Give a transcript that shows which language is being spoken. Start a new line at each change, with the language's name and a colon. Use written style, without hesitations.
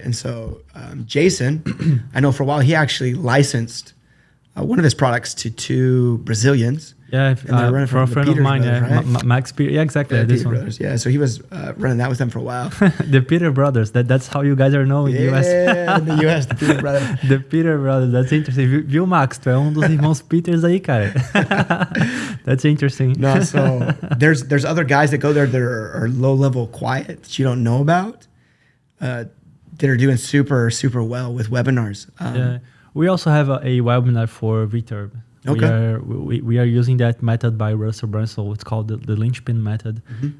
English: And so Jason, I know for a while, he actually licensed one of his products to 2 Brazilians. Yeah, for a friend of mine, brothers, right? Max Peter. Yeah, exactly. Yeah, This Peter one. Brothers. Yeah, so he was running that with them for a while. The Peter Brothers. That's how you guys are known in the US. Yeah, in the US, the Peter Brothers. The Peter Brothers. That's interesting.
Portuguese: Viu, Max? Tu é dos irmãos Peters aí, cara.
English: That's interesting. No, so there's other guys that go there that are low level quiet that you don't know about that are doing super, super well with webinars. Yeah. We also have a webinar for Returb. Okay. We are using that method by Russell Brunson. It's called the linchpin method. Mm-hmm.